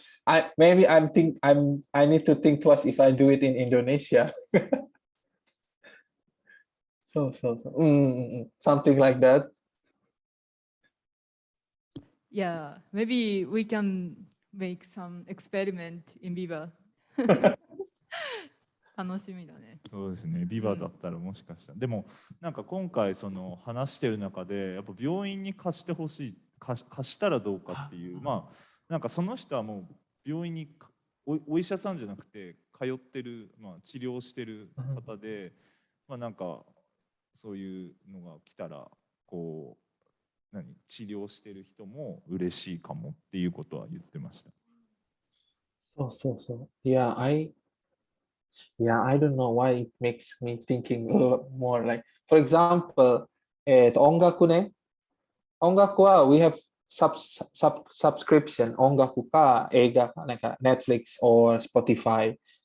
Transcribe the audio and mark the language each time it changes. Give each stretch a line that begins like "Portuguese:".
English: I need to think twice if I do it in Indonesia. so something like that. Yeah, maybe we can make some experiment in Viva.
Japanese: 楽しみだね。そうですね、ビバだったらもしかしたら、でもなんか今回その話してる中でやっぱ病院に貸してほしい、貸したらどうかっていう、まあなんかその人はもう病院にお医者さんじゃなくて通ってる、治療してる方で、なんかそういうのが来たらこう治療してる人も嬉しいかもっていうことは言ってました。そう。
English: Yeah, I don't know why it makes me thinking a lot more. Like, for example,
Japanese: 音楽ね。 音楽は
English: we have subscription
Japanese: 音楽か映画かなんか
English: Netflix or Spotify.